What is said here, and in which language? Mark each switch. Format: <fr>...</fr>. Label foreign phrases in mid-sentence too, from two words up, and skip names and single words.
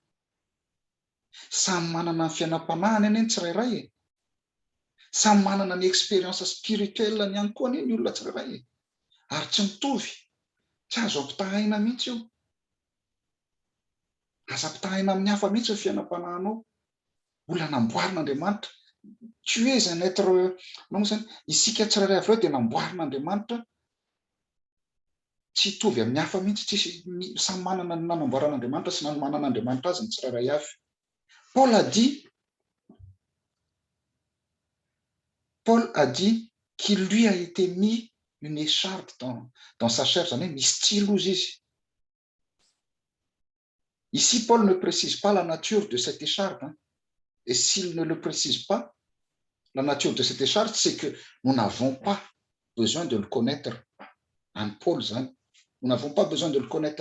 <mg>Samy manana ny fiainam-panahiny anie ny tsirairay e. Samy manana ny eksperiensa spirituelle ihany koa anie ny olona tsirairay e. Ary tsy mitovy, tsy azo ampitahaina mihitsy io. Aza ampitahaina amin'ny hafa mihitsy ny fiainam-panahinao. Olona namboarin'Andriamanitra.</mg> <fr>Tu es un être,</fr> <mg>manao zany, isika tsirairay avy eo dia namboarin'Andriamanitra. Tsy hitovy amin'ny hafa mihitsy, tsisy samy manana ny nanamboaran'Andriamanitra sy manan'Andriamanitra azy ny tsirairay avy.</mg> <fr>Paul a dit qu'il lui a été mis une écharpe dans sa chair,</fr> <mg>zany hoe misy tsilozy izy.</mg> <fr>Ici, Paul ne précise pas la nature de cette écharpe. Et s'il ne le précise pas, la nature de cette écharpe, c'est que nous n'avons pas besoin de le connaître. En Paul, nous n'avons pas besoin de le connaître.</fr>